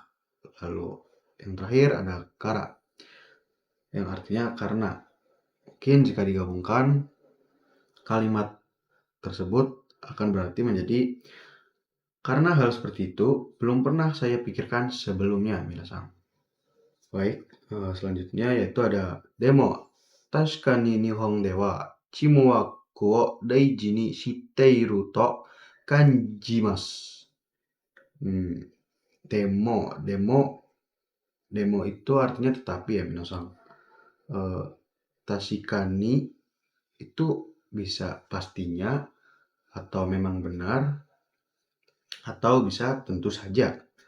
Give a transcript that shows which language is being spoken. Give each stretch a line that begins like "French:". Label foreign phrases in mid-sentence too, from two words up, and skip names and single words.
Indonesian: Lalu yang terakhir ada kara, yang artinya karena. Mungkin jika digabungkan, kalimat tersebut akan berarti menjadi karena hal seperti itu belum pernah saya pikirkan sebelumnya, minasan. Baik, selanjutnya yaitu ada demo.
Japanese: 確かに日本ではちもわくを大事にしっていると感じます.
Indonesian: Demo itu artinya tetapi ya minasan. Tashikani itu bisa pastinya atau memang benar atau bisa tentu saja.